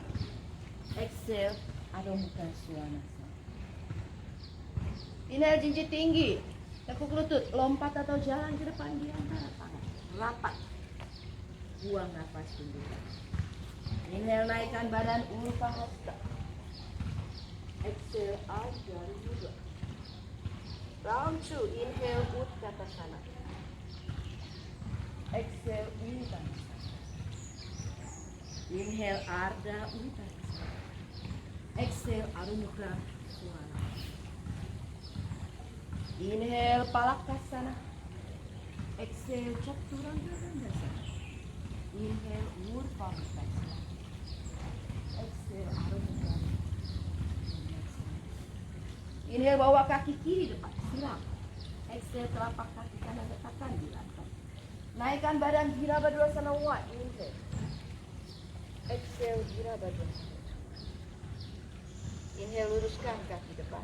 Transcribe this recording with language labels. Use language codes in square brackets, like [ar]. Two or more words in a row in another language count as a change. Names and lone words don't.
[id] Exhale, Adho Mukha Svanasana. Inhale, jinjit tinggi. Tekuk lutut, lompat atau jalan ke depan di antara tangan. Rapat. Buang nafas, tunjukkan. Inhale, naikkan badan. Urdhva Hasta. Exhale, Ardha Mudra. Round 2. Inhale, Utkatasana. Exhale, Uttanasana. Inhale, Ardha Uttanasana. Exhale, Adho Mukha Svanasana. Inhale, Palakasana. Exhale, Chaturanga Dandasana. Inhale, Urdhva Mukha. Exhale, Adho Mukha. Inhale, bawa kaki kiri depan. Siram. Exhale, telapak kaki kanan letakkan di lantai. Naikkan badan. Virabhadrasana 1. Inhale. Exhale, Virabhadrasana. Inhale, luruskan kaki depan.